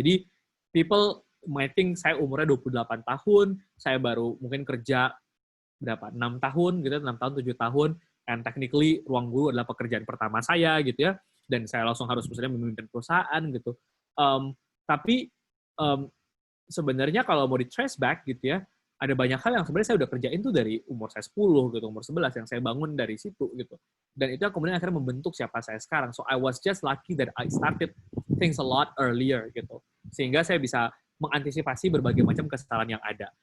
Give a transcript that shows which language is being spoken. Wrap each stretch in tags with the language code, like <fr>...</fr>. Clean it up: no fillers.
<id>Jadi</id> <en>people might think</en> <id>saya umurnya 28 tahun, saya baru mungkin kerja 6 tahun gitu, 6 tahun, 7 tahun,</id> <en>and technically</en> <id>Ruang Guru adalah pekerjaan pertama saya gitu ya, dan saya langsung harus misalnya memimpin perusahaan gitu. Tapi sebenarnya kalau mau di trace back gitu ya, ada banyak hal yang sebenarnya saya udah kerjain tuh dari umur saya 10 gitu, umur 11 yang saya bangun dari situ gitu. Dan itu yang kemudian akhirnya membentuk siapa saya sekarang.</id> <en>So I was just lucky that I started things a lot earlier</en> <id>gitu. Sehingga saya bisa mengantisipasi berbagai macam kesalahan yang ada.</id>